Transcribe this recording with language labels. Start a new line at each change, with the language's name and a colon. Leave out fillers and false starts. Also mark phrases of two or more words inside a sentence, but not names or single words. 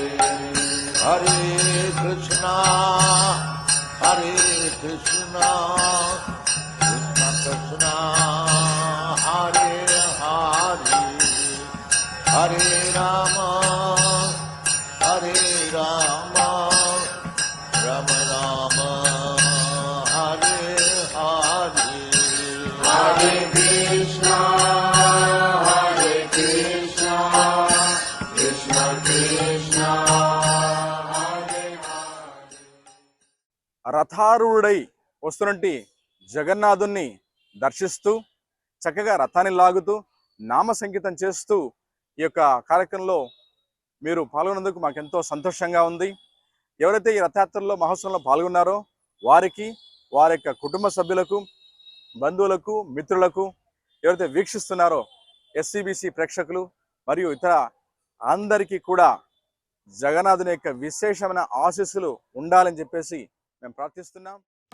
Sanskrit: Hare Krishna, Krishna Krishna, Hare Hare, Hare Rama, Rama Rama, Hare Hare. Hare Krishna, Krishna Krishna Krishna, Hare Hare.
Telugu: రథారూఢుడై వస్తున్నట్టి జగన్నాథుణ్ణి దర్శిస్తూ చక్కగా రథాన్ని లాగుతూ నామ సంగీతం చేస్తూ ఈ యొక్క కార్యక్రమంలో మీరు పాల్గొన్నందుకు మాకెంతో సంతోషంగా ఉంది. ఎవరైతే ఈ రథయాత్రలో మహోత్సవంలో పాల్గొన్నారో వారికి, వారి యొక్క కుటుంబ సభ్యులకు, బంధువులకు, మిత్రులకు, ఎవరైతే వీక్షిస్తున్నారో ఎస్సీబీసీ ప్రేక్షకులు మరియు ఇతర అందరికీ కూడా జగన్నాథుని యొక్క విశేషమైన ఆశీస్సులు ఉండాలని చెప్పేసి మేము ప్రార్థిస్తున్నాం.